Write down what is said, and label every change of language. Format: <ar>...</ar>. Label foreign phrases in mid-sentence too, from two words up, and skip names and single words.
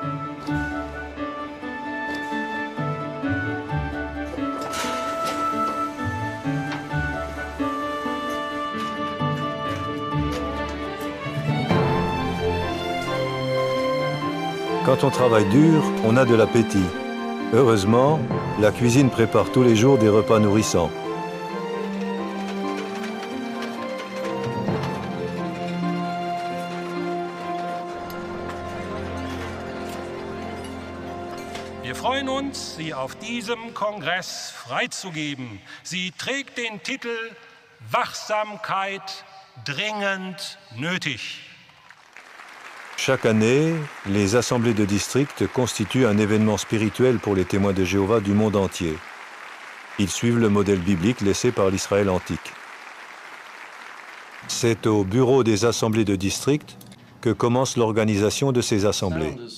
<fr>Quand on travaille dur, on a de l'appétit. Heureusement, la cuisine prépare tous les jours des repas nourrissants.</fr> <de>Wir freuen uns, Sie auf diesem Kongress freizugeben. Sie trägt den Titel Wachsamkeit dringend nötig.</de> <fr>Chaque année, les assemblées de district constituent un événement spirituel pour les témoins de Jéhovah du monde entier. Ils suivent le modèle biblique laissé par l'Israël antique. C'est au bureau des assemblées de district que commence l'organisation de ces assemblées.</fr>